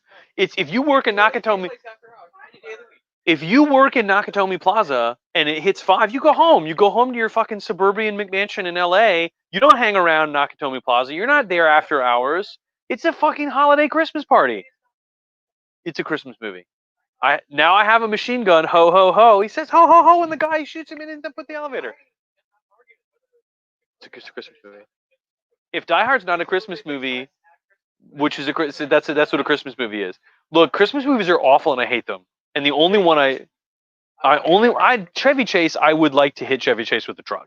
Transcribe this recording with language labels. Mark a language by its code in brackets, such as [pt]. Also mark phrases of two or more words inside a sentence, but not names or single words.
[en] It's if you work in Nakatomi. If you work in Nakatomi Plaza and it hits 5, you go home. You go home to your fucking suburban McMansion in LA. You don't hang around Nakatomi Plaza. You're not there after hours. It's a fucking holiday Christmas party. It's a Christmas movie. I have a machine gun. Ho ho ho. He says ho ho ho, and the guy shoots him in the elevator. It's a Christmas movie. If Die Hard's not a Christmas movie, which is that's what a Christmas movie is. Look, Christmas movies are awful, and I hate them. And the only one Chevy Chase, I would like to hit Chevy Chase with the truck.